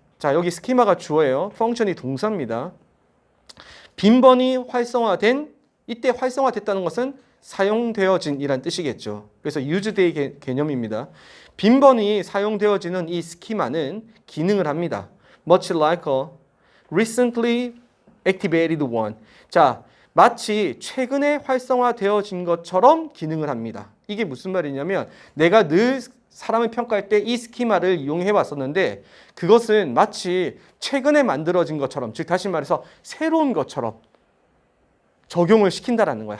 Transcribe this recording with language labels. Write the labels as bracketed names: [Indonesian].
[Korean] 자, 여기 스키마가 주어예요. 펑션이 동사입니다. 빈번히 활성화된, 이때 활성화됐다는 것은 사용되어진이란 뜻이겠죠. 그래서 used의 개념입니다. 빈번히 사용되어지는 이 스키마는 기능을 합니다. [English] Much like a recently activated one. [Korean] 자, 마치 최근에 활성화되어진 것처럼 기능을 합니다. 이게 무슨 말이냐면 내가 늘 사람을 평가할 때 이 스키마를 이용해 왔었는데 그것은 마치 최근에 만들어진 것처럼, 즉 다시 말해서 새로운 것처럼 적용을 시킨다라는 거예요.